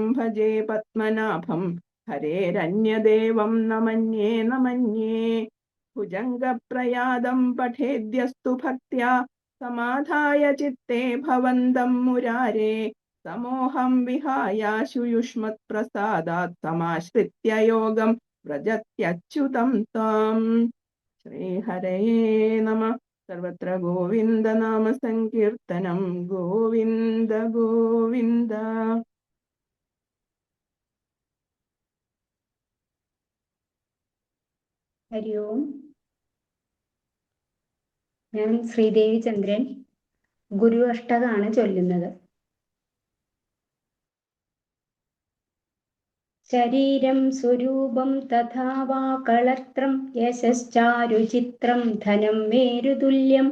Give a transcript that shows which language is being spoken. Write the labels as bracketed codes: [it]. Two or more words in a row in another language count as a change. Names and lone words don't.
[sa] भजे पद्मनाभं हरेरन्यदेवं न मन्ये भुजङ्गप्रयादं पठेद्यस्तु भक्त्या समाधाय चित्ते भवन्तं मुरारे समोहं विहायाशु युष्मत्प्रसादात् समाश्रित्य योगं व्रजत्यच्युतं ताम् श्रीहरये नमः सर्वत्र गोविन्द नाम संकीर्तनं गोविन्द गोविन्द ഹരി ഓം. [ml] ഞാൻ ശ്രീദേവി ചന്ദ്രൻ, ഗുരു അഷ്ടകാണ് ചൊല്ലുന്നത്. [sa] ശരീരം സ്വരൂപം തഥാ വാ കളത്രം യശശ്ചാരുചിത്രം ധനം മേരുതുല്യം